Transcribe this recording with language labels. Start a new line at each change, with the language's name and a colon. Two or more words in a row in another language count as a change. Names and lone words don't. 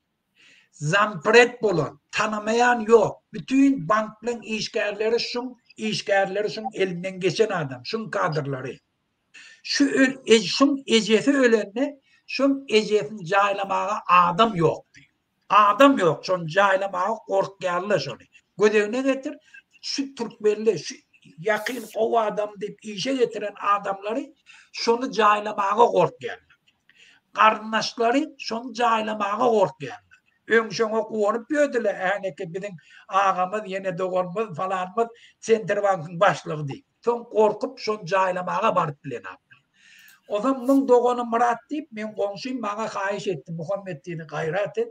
Turkmen: Zampret bolan, tanamayan ýok. Bütün bank bilen işgärleri şoň elinden geçen adam, şoň kadrlary. Şu ejesi ölenne, şoň ejesini jaýlamaga adam ýokdy. Adam ýok, şoň jaýlamaga gorkýarlar şony. Gödegine getir, şu Türkmenler, şu yakın o adam deyip işe getiren adamları şonu jaýlamaga gorkýarlar. Garnaşlary şonu jaýlamaga gorkýarlar. Öňşoňa gowurup ýödüler, ähneki biziň agamyz ýene doganmyz falanmyz Sentral Bankyň başlygy diýip. Soň gorkup şonu jaýlamaga baryp bilenler. O zaman mun dogany Murat diýip men goňşym maňa haýyş etdi, Muhammed diýeni gaýrat et.